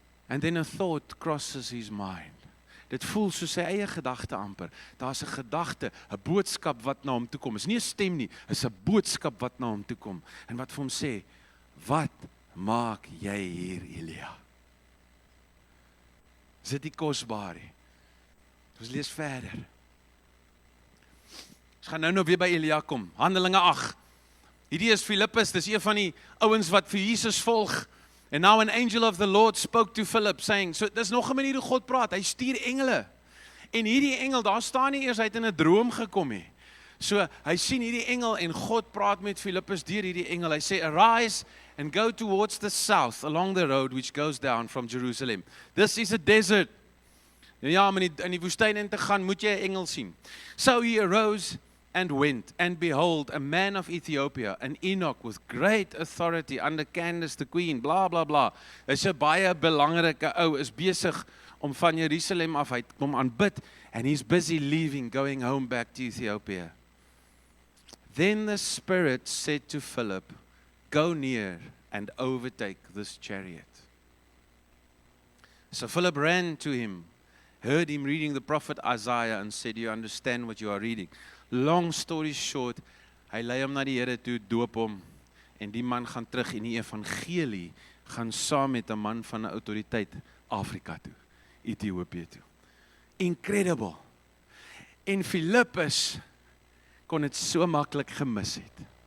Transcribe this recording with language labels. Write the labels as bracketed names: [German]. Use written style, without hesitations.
[English] And then a thought crosses his mind. [Afrikaans] Dit voel soos sy eie gedagte amper. Daar's 'n gedagte, 'n boodskap wat na hom toe kom. Is nie 'n stem nie, is 'n boodskap wat na hom toe kom. En wat vir hom sê, wat maak jy hier, Elia? Is dit nie kosbaar nie? Ons lees verder. Ons gaan nou weer by Elia kom. Handelinge 8. Hierdie is Filippus, dis een van die ouens wat vir Jesus volg. [English] And now an angel of the Lord spoke to Philip, saying, [Afrikaans] so dis nog 'n manier hoe God praat, hy stuur engele. En hierdie engel, daar staan nie eers hy het in 'n droom gekom nie. So, hy sien hierdie engel en God praat met Filippus deur hierdie engel. Hy sê, [English] arise and go towards the south, along the road which goes down from Jerusalem. This is a desert. [Afrikaans] Ja, om in die woestyn in te gaan, moet jy 'n engel sien. [English] So he arose and went, and behold, a man of Ethiopia, an eunuch with great authority under Candace the queen, bla bla bla. [Afrikaans] Is 'n baie belangrike ou, is besig om van Jerusalem af uit kom aanbid, [English] and he's busy leaving, going home back to Ethiopia. Then the Spirit said to Philip, go near and overtake this chariot. So Philip ran to him, heard him reading the prophet Isaiah, and said, do you understand what you are reading? Long story short, [Afrikaans] hy lei hom na die Here toe, doop hom, en die man gaan terug en die evangelie gaan saam met 'n man van 'n autoriteit Afrika toe, Ethiopië toe. Incredible. En Filippus kon dit so maklik gemis het.